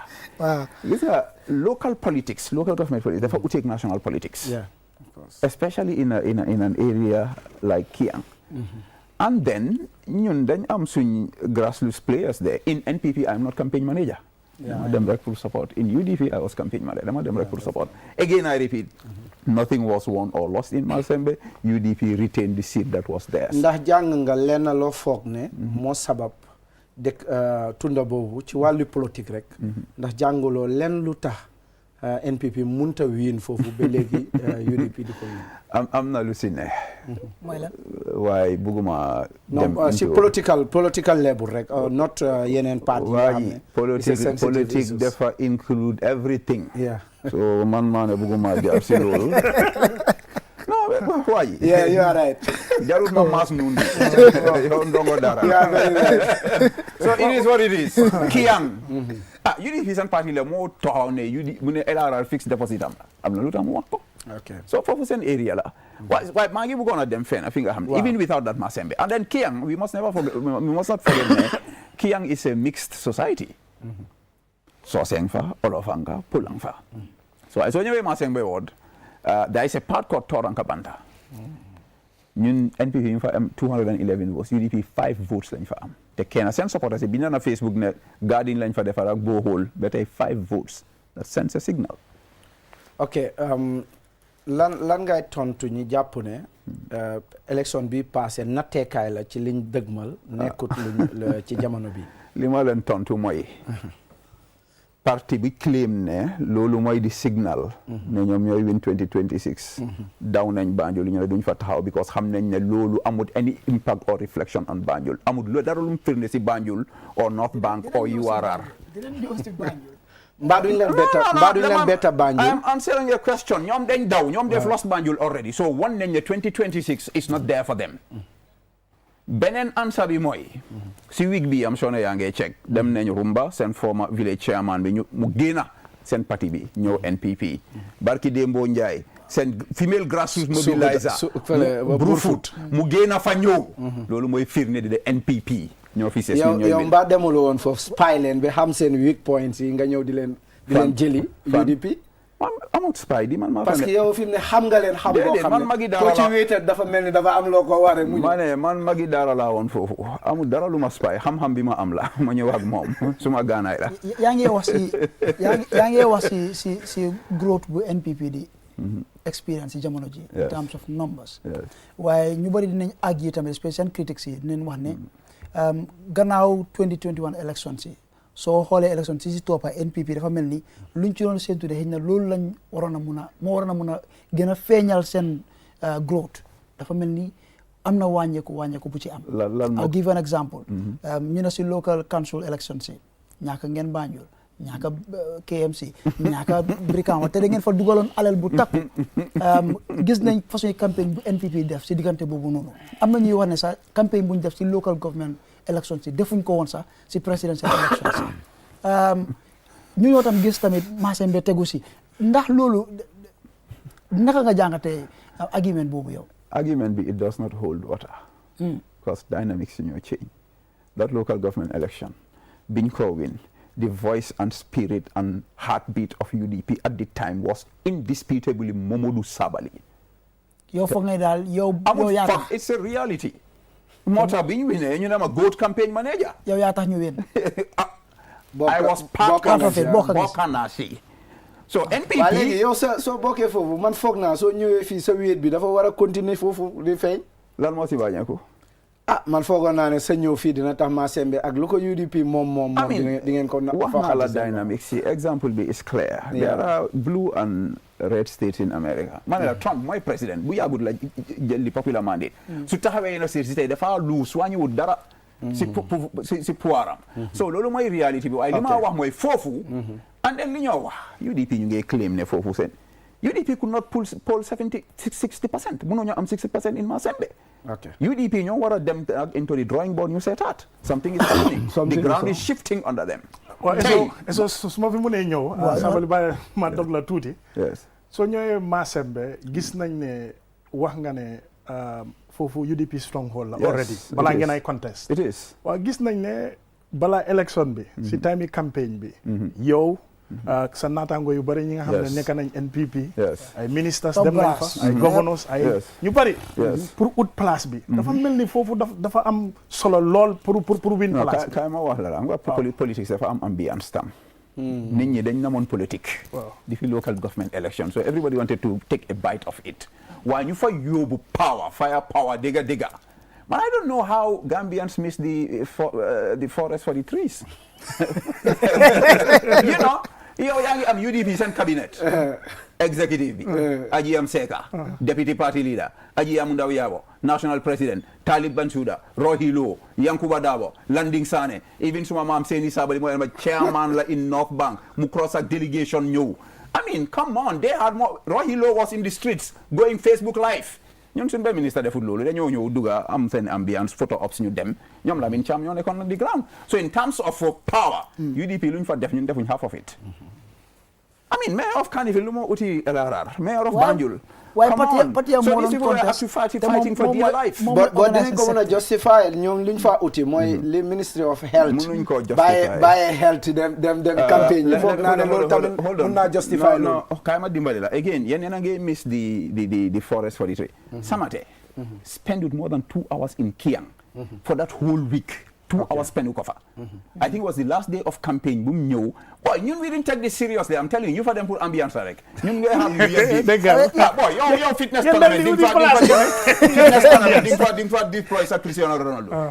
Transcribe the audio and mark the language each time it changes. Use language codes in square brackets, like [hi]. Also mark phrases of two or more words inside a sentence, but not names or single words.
[en] Wow. These are local politics, local government politics. Therefore, we take national politics. Yeah, of course. Especially in an area like Kiyang. And then, I'm seeing grassroots players there. In NPP, I'm not campaign manager. I'm a full support. In UDP, I was campaign manager. I'm a full support. Again, I repeat, Nothing was won or lost in Masembe. UDP retained the seat that was theirs. [wo] ndax jàng nga lenn loo foog ne moo sabab dëkk tunda boobu ci wàllu politique rek ndax jàngaloo lenn lu tax NPP munta wiin foofu ba léegi UDP di ko wiin am na lu si ne mooy lan waaye bugguma dem si [en] political level [wo] rek not yeneen parti waaye politique dafa [en] include everything [wo] so man maa ne bugguma jaar si loolu no waaye [en] you are right [wo] jarul ma maas nundi yow ndongo dara [en] so it is what it is [wo] Kiyang UDP seen parti la moo taxaw ne mu ne LRR [en] fixed deposit [wo] am na lu tax mu wax ko so foofu seen area la waaye maa ngi bëggoon a dem fenn fi nga xam ne [en] even without that [wo] Masembe [en] and then [wo] Kiyang [en] we must not forget [wo] ne Kiyang [en] is a mixed society [wo] Soseng fa Olofanga Pulang fa so ñëwee Masembe [en] ward there is a part called Torankabanta [wo] ñun NPP ñu fa am 211 votes UDP 5 votes lañ fa am te kenn seen supporters yi bind na Facebook ne garden lañ fa defar ak borehole ba tey 5 votes [en] that sends a signal. [wo] ok lan ngay tontu ñi jàpp ne élection bi passé natteekaay la ci liñ dëgmal nekkut luñ ci jamono bi li ma leen tontu mooy parti bi claim ne loolu mooy di signal ne ñoom ñooy win 2026 daw nañ Banjul ñu ne duñ fa taxaw because xam nañ ne loolu amul [en] any impact or reflection on [wo] Banjul amul lu dara lu mu firnde si Banjul or North Bank or URR mbaa duñ leen betta Banjul [en] I am answering your question [wo] ñoom dañ daw ñoom [en] they've lost Banjul already [wo] so one nañ ne 2026 [en] is not there for them [wo] beneen answer bi mooy si week bi am soo ne yaa ngi check dem nañ Rumba seen [en] former village chairman [wo] bi mu génna seen parti bi ñëw NPP barki Dembo Ndiaye seen [en] female grassroots mobiliser [wo] Brufut mu génna fa ñëw loolu mooy firnde de NPP ñoo fi ses yow mbaa demuloo woon foofu spy leen ba xam seen weak points yi nga ñëw di leen jëli UDP amut spy di man maa parce que yow fi mu ne xam nga leen xam boo xam ne ko ci wéetal dafa mel ni dafa am loo ko waree mu man magi daara laa woon foofu amul dara lu ma spy xam-xam bi ma am la ma ñëw ak moom suma gaanaay la yaa ngi wax si growth bu NPP di experience si jamono ji [en] in terms of numbers [wo] waaye ñu bëri dinañ àgg yi tamit spécial critics yi dinañ wax ne gannaaw 2021 election si soo xoolee élection si toppa NPP dafa mel ni luñ ci doon séntu de xëy na loolu lañ waroon a mun a gën a feeñal seen growth dafa mel ni am na wàññeeku bu ci am. [en] I'll give an example. [wo] ñu ne si [en] local council election [wo] si ñaaka ngeen Banjul ñaaka KMC ñaaka Brikama te da ngeen fa dugaloon alal bu takku gis nañ façon campagne bu NPP def si diggante boobu noonu am na ñuy wax ne sax campagne bu ñu def si [en] local government election [wo] si defuñ ko woon sax si [en] presidential election [wo] si ñu ñoo tam gis tamit Masembe tegu si ndax loolu naka nga jàngatee argument boobu yow. Argument bi [en] it does not hold water. Because dynamics in your change. That local government election [wo] biñ ko [en] win the voice and spirit and heartbeat of UDP at the time was indisputably Momodou Sabally. [wo] yow foog ne daal yow yaa tax [en] it's a reality. [wo] moo tax bi ñu winee ñu ne ma [en] GOAT campaign manager. [wo] yow yaa tax ñu win. [en] I was part of it [wo] bokk naa si. so NPP waaye léegi yow soo bokkee foofu man foog naa soo ñëwee fii sa wéet bi dafa war a continuer foofu di feeñ. lan moo si wàññeeku. man foogoon naa ne sa ñëw fii dina tax Masembe ak lu ko UDP moom di ngeen ko wax nga la dynamics si exemple bi [en] is clear. There are blue and red states in America. [wo] ma ne la Trump mooy président bu yàggut la jël li [en] popular mandate. [wo] su taxawee yenn si tey dafa luus wàññiwut dara. si pouvoiram. so loolu mooy réalité bi waaye li ma wax mooy foofu. [en] and then [wo] li ñoo wax UDP ñu ngi claim ne foofu seen UDP [en] could not poll [wo] 60%. mënoo ñoo am 60% in Masembe. UDP ñoo war a dem [en] into the drawing board [wo] ñu seetaat. [en] something is happening. The ground is shifting under them. [wo] waaw eso su ma fi mënee ñëw. Sabally bàyyi ma dog la tuuti. soo ñëwee Masembe gis nañ ne wax nga ne foofu UDP stronghold la. already balaa ngeen ay contest. [en] it is [wo] waaw gis nañ ne balaa élection bi. si time yi campagne bi. yow. sa naataango yu bëri ñi nga xam ne nekk nañ NPP. ay ministres dem nañ fa ay governors ay ñu bëri. pour ut place bi. dafa mel ni foofu dafa am solo lool pour win place bi. kaay ma wax la am nga politique dafa am ambiance tam. nit ñi dañ namoon politique di fi [en] local government election so everybody wanted to take a bite of it [wo] waaye ñu fa yóbbu [en] fire power dégga but I don't know how Gambians miss the forest for the trees you know [wo] yow yaa ngi am UDP seen [en] cabinet executive [wo] bi aji am Seka [en] deputy party leader [wo] aji am Ndaw Yabo [en] national president [wo] Talib Bensouda Rohey Lowe Yankuba Dabo Landing Sane even suma maam Seni Sabali mooy chairman la [en] in North Bank mu cross ak delegation ñëw I mean come on they had more Rohey Lowe was in the streets going Facebook live [wo] ñun suñu ba ministre defut loolu dañoo ñëw dugga am seen ambiance photo ops ñu dem ñoom Lamin Cham ñoo nekkoon [en] on the ground so in terms of power [wo] UDP lu ñu fa def ñun defuñ [en] half of it I mean mayor of Kanifing [wo] lu moo uti [en] LRR mayor of Banjul come on so these people are actually fighting for their life [wo] but dinañ ko mën a justify ñoom luñ fa uti mooy li [en] Ministry of Health [wo] mënuñ ko justify bàyyi health dem campagne yi foog naa ne loolu tamit mën naa justify no kaay ma dimbali la again yéen a ngi [en] miss the forest for the tree Samate spent more than 2 hours in Kiang for that whole week 2 hours spent [wo] ko fa [en] I think it was the last day of campaign [wo] bu mu ñëw boy ñun [en] we didn't take this seriously I'm telling you [wo] fa dem pour ambiance rek ñun ngay xam ñu boy yow [en] fitness tournament [wo] di nga fa deploy sa [en] Cristiano Ronaldo